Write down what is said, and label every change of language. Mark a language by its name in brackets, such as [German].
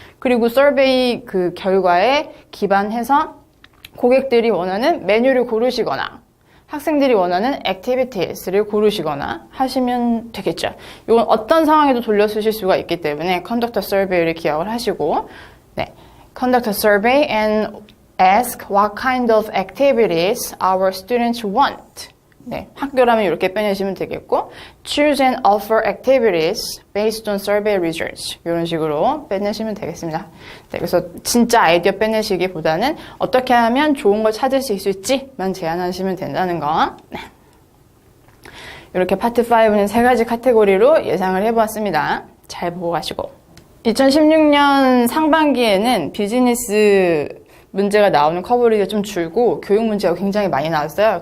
[Korean] 그리고 서베이 그 결과에 기반해서 고객들이 원하는 메뉴를 고르시거나 학생들이 원하는 액티비티스를 고르시거나 하시면 되겠죠. 이건 어떤 상황에도 돌려 쓰실 수가 있기 때문에 [English] conduct a survey [Korean] 를 기억을 하시고 네, [English] conduct a survey and Ask what kind of activities our students want. [Korean] 네, 학교라면 이렇게 빼내시면 되겠고 [English] Choose and offer activities based on survey results. [Korean] 이런 식으로 빼내시면 되겠습니다. 네, 그래서 진짜 아이디어 빼내시기보다는 어떻게 하면 좋은 걸 찾을 수 있을지만 제안하시면 된다는 거. 네. 이렇게 파트 5는 3가지 카테고리로 예상을 해보았습니다. 잘 보고 가시고 2016년 상반기에는 비즈니스 문제가 나오는 커버리지가 좀 줄고 교육 문제가 굉장히 많이 나왔어요.